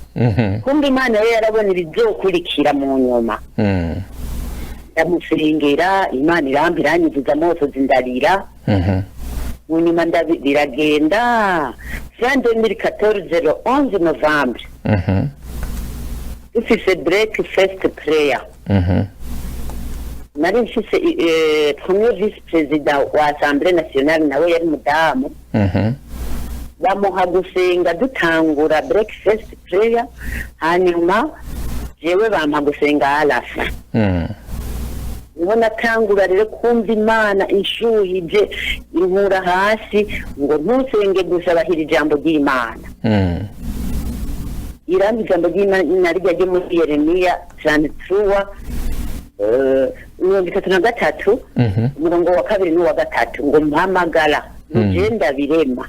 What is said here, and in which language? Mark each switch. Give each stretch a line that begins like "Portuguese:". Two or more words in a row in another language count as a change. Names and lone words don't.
Rundi: Kumbe Imana yari yarabona ibizokurikira mu nyuma. Ndamusengera, Imana irampa iranyuzuza amosozi ndarira. Mu nyuma biragenda. 2014 11 Novembre. Dufise
English: breakfast prayer.
Rundi: Nari mfise
French: premier vice président
Rundi: wa Assemblée nationale nawe yari mudamu. Bamuha gusenga dutangura
English: breakfast prayer,
Rundi: hanyuma jewe bampa gusenga alafa. Niho natangura rero kumva Imana inshuhije inkura hasi ngo ntusenge gusa bahira ijambo ry'Imana. Irambi ijambo ry'Imana ryo muri Yeremiya 33 33 umurongo wa 2 n'uwa 3 ngo mpamagara ugenda birema.